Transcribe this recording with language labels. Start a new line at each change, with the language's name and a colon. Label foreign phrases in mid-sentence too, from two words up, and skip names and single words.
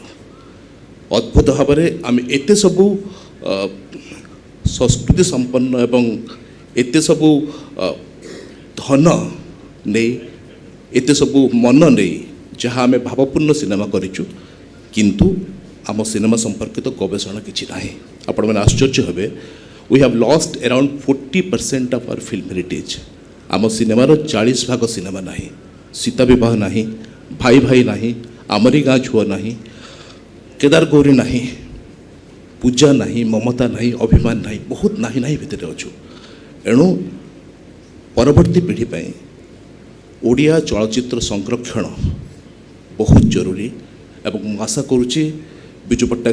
Odia: ଅଦ୍ଭୁତ ଭାବରେ ଆମେ ଏତେ ସବୁ ସଂସ୍କୃତି ସମ୍ପନ୍ନ ଏବଂ ଏତେ ସବୁ ଧନ ନେଇ, ଏତେ ସବୁ ମନ ନେଇ ଯାହା ଆମେ ଭାବପୂର୍ଣ୍ଣ ସିନେମା କରିଛୁ, କିନ୍ତୁ ଆମ ସିନେମା ସମ୍ପର୍କିତ ଗବେଷଣା କିଛି ନାହିଁ। ଆପଣମାନେ ଆଶ୍ଚର୍ଯ୍ୟ ହେବେ,
English: we have lost around 40% of our film heritage.
Odia: ଆମ ସିନେମାର 40 ଭାଗ ସିନେମା ନାହିଁ, ସୀତା ବିବାହ ନାହିଁ, ଭାଇ ଭାଇ ନାହିଁ, ଆମରି ଗାଁ ଝୁଅ ନାହିଁ, କେଦାର ଗୌରୀ ନାହିଁ, ପୂଜା ନାହିଁ, ମମତା ନାହିଁ, ଅଭିମାନ ନାହିଁ, ବହୁତ ନାହିଁ ନାହିଁ ଭିତରେ ଅଛୁ। ଏଣୁ ପରବର୍ତ୍ତୀ ପିଢ଼ି ପାଇଁ ଓଡ଼ିଆ ଚଳଚ୍ଚିତ୍ର ସଂରକ୍ଷଣ ବହୁତ ଜରୁରୀ ଏବଂ ମୁଁ ଆଶା କରୁଛି ବିଜୁ ପଟ୍ଟନାୟକ